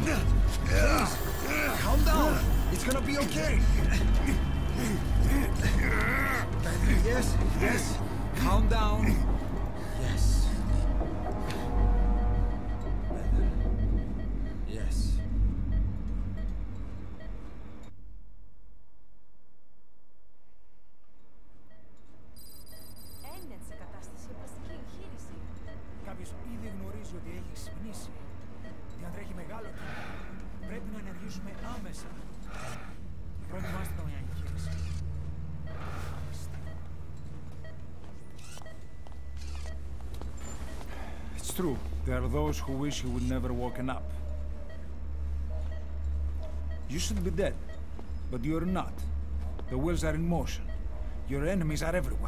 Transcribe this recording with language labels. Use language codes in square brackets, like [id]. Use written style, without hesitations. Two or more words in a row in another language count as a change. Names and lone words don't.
[en] Please, calm down. It's gonna be okay. Yes, yes. Calm down. Yes. Better. Yes. [el] Έμεινε σε κατάσταση οπλιστική εγχείρηση. Κάποιος ήδη γνωρίζει ότι έχει ξυπνήσει. Διατρέχει μεγάλο κίνδυνο. Πρέπει να ενεργήσουμε άμεσα. Προετοιμάστε τον για εγχείρηση. [en] It's true. There are those who wish you would never woken up. You should be dead, but you're not. The wheels are in motion. Your enemies are everywhere.